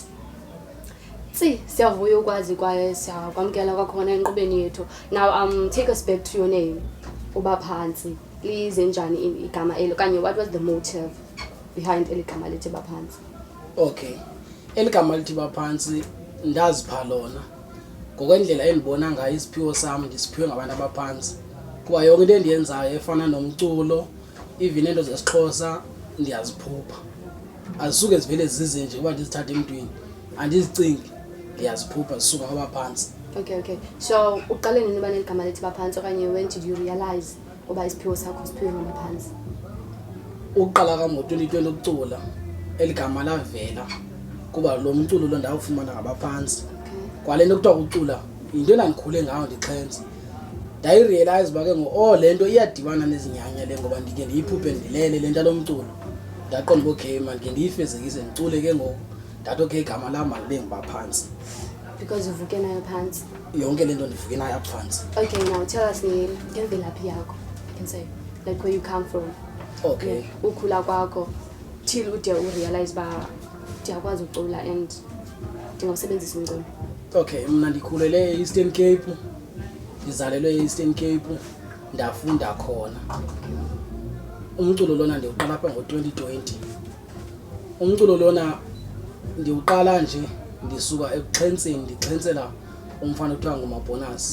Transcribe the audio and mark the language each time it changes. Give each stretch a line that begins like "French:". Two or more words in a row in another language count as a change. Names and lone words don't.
Xhosa: siyavuya ukwazi kwaye siyakwamkela kwakhona enkqubeni yethu.
English: Now take us back to your name
Xhosa: ubaphansi lize njani igama elo kanye
English: what was the motive behind
Xhosa: eligama lithi baphansi? Okay, eligama lithi baphansi ndazipha lona ngokwendlela endibona ngayo isiphiwo sami ndisiphiwe ngabantu abaphansi kuba yonke into endiyenzayo efana nomculo even into zesiXhosa ndiyaziphupha azisuke zivele zize nje kuba ndizithatha emntwini andizicingi ndiyaziphupha zisuka kwabaphansi.
English: Okay, so
Xhosa: uqale nini bane igama lithi baphansi okanye
English: when did you realize
Xhosa: uba isiphiwo sakho siphiwe ngabaphansi? Uqala ka ngo-2020 ukucula eligama lavela kuba lo mculo lo ndawufumana ngabaphansi kwalento kuthiwa ucula into endandikhule ngayo ndixhenze ndayirealize uba ke lento iyadibana nezinyanya le ngoba ndike ndiyiphuphe ndilele le nto lomculo ndaqonda
English: okay man
Xhosa: ndike ndiyifezekise ndicule ke ngoku ndathi okay igama lam malibe ngubaphansi because uvuke nayo phansi yonke lento ndivuke nayo phansi.
English: Okay, now tell us
Xhosa: ngemvelaphi yakho.
English: I can say like where you come from. Okay,
Xhosa: ukhula kwakho till ude urealize ba ndiyakwazi ucula and ndingawusebenzisa umculo. Okay, mna ndikhulele e-Eastern Cape ndizalelwe e-Eastern Cape ndafunda khona umculo lona ndiwuqala apha ngo-2020 umculo lona ndiwuqala nje ndisuka ekuxhentseni ndixhentsela umfana kuthiwa nguMabonus